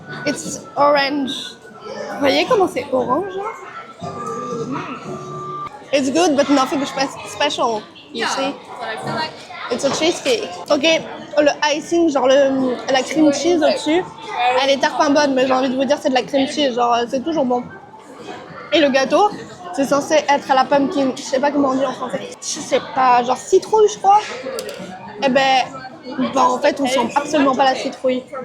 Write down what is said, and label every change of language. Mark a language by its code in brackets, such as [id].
[en] It's orange. [fr] Vous voyez comment c'est orange là? [en] It's good, but nothing special. You see? It's a cheesecake. [fr] Ok, le icing, genre la cream cheese au-dessus, elle est tarpin bonne, mais j'ai envie de vous dire c'est de la cream cheese, genre c'est toujours bon. Et le gâteau, c'est censé être à la pumpkin, je sais pas comment on dit en français. Je sais pas, genre citrouille je crois. Et en fait on sent absolument pas la citrouille.